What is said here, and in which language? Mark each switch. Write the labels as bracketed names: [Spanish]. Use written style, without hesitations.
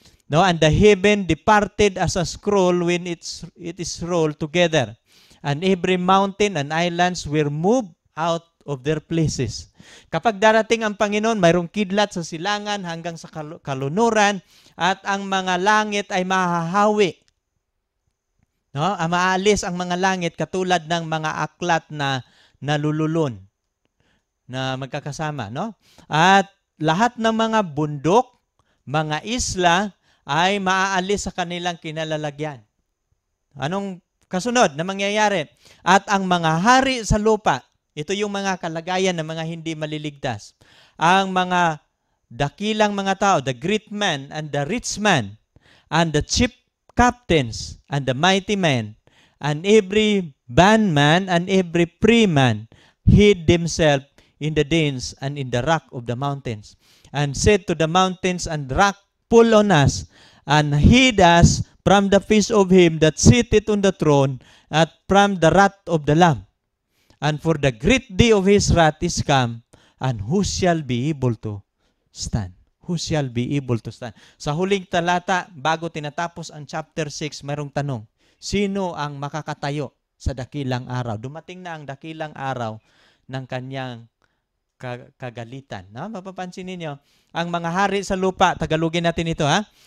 [English] And the heaven departed as a scroll when it is rolled together. And every mountain and islands were moved out of their places. [Filipino] Kapag darating ang Panginoon, mayroong kidlat sa silangan hanggang sa kalunuran at ang mga langit ay mahahawi. Maalis ang mga langit katulad ng mga aklat na nalululun na magkakasama. At lahat ng mga bundok, mga isla, ay maaalis sa kanilang kinalalagyan. Anong kasunod na mangyayari? At ang mga hari sa lupa, ito yung mga kalagayan ng mga hindi maliligtas. Ang mga dakilang mga tao, [English] the great man and the rich man, and the chief captains and the mighty men, and every bondman and every free man hid themselves in the dens and in the rock of the mountains, and said to the mountains and rock, pull on us, and hid us from the face of him that sitteth on the throne, and from the wrath of the Lamb. And for the great day of his wrath is come, and who shall be able to stand? Who shall be able to stand? [Filipino] Sa huling talata, bago tinatapos ang chapter 6, mayroong tanong, sino ang makakatayo sa dakilang araw? Dumating na ang dakilang araw ng kanyang kagalitan. No? Mapapansin ninyo, ang mga hari sa lupa, Tagalogin natin ito, ha?